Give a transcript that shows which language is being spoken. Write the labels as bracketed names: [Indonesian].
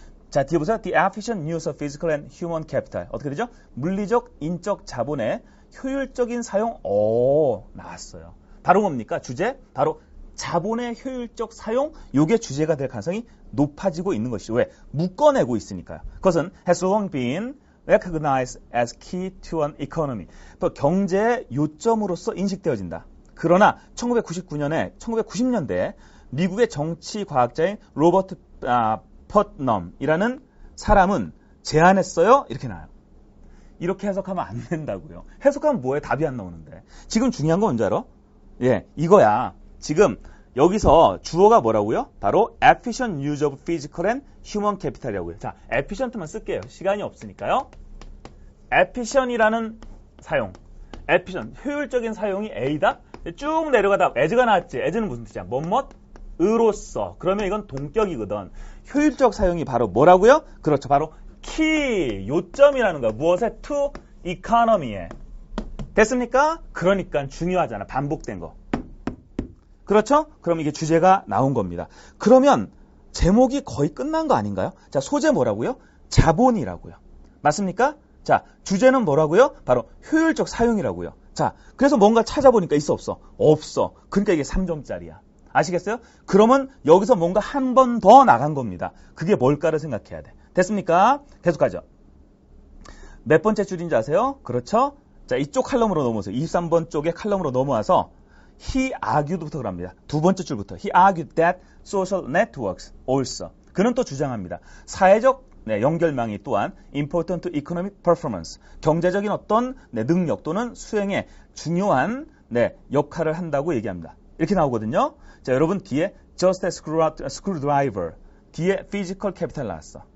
[Korean] 자, 뒤에 보세요. [English] The efficient use of physical and human capital. [Korean] 어떻게 되죠? 물리적, 인적 자본의 효율적인 사용. 나왔어요. 바로 뭡니까? 주제? 바로 자본의 효율적 사용. 요게 주제가 될 가능성이 높아지고 있는 것이죠. 왜? 묶어내고 있으니까요. 그것은 [English] has long been recognized as key to an economy. [Korean] 경제의 요점으로서 인식되어진다. 그러나 1990년대에 미국의 정치 과학자인 로버트 퍼트넘이라는 사람은 제안했어요. 이렇게 나와요. 이렇게 해석하면 안 된다고요. 해석하면 뭐해? 답이 안 나오는데. 지금 중요한 건 뭔지 알아? 예, 이거야. 지금 여기서 주어가 뭐라고요? [English] 바로 efficient use of physical and human capital이라고요. [Korean] 자, efficient만 쓸게요. 시간이 없으니까요. efficient이라는 사용. efficient, 효율적인 사용이 A다? 쭉 내려가다 as가 나왔지. as는 무슨 뜻이야? 뭐뭐으로써. 그러면 이건 동격이거든. 효율적 사용이 바로 뭐라고요? 그렇죠. 바로 key, 요점이라는 거야. 무엇에? to economy에. 됐습니까? 그러니까 중요하잖아. 반복된 거. 그렇죠? 그럼 이게 주제가 나온 겁니다. 그러면 제목이 거의 끝난 거 아닌가요? 자, 소재 뭐라고요? 자본이라고요. 맞습니까? 자, 주제는 뭐라고요? 바로 효율적 사용이라고요. 자, 그래서 뭔가 찾아보니까 있어 없어? 없어. 그러니까 이게 3점짜리야. 아시겠어요? 그러면 여기서 뭔가 한 번 더 나간 겁니다. 그게 뭘까를 생각해야 돼. 됐습니까? 계속하죠. 몇 번째 줄인지 아세요? 그렇죠? 자, 이쪽 칼럼으로 넘어오세요. 23번 쪽의 칼럼으로 넘어와서 [English] he argued [Korean] 부터 그럽니다. 두 번째 줄부터 [English] he argued that social networks also. [Korean] 그는 또 주장합니다. 사회적 연결망이 또한 [English] important economic performance, [Korean] 경제적인 어떤 능력 또는 수행에 중요한 역할을 한다고 얘기합니다. 이렇게 나오거든요. 자, 여러분 뒤에 [English] just a screwdriver, [Korean] 뒤에 physical capital 나왔어.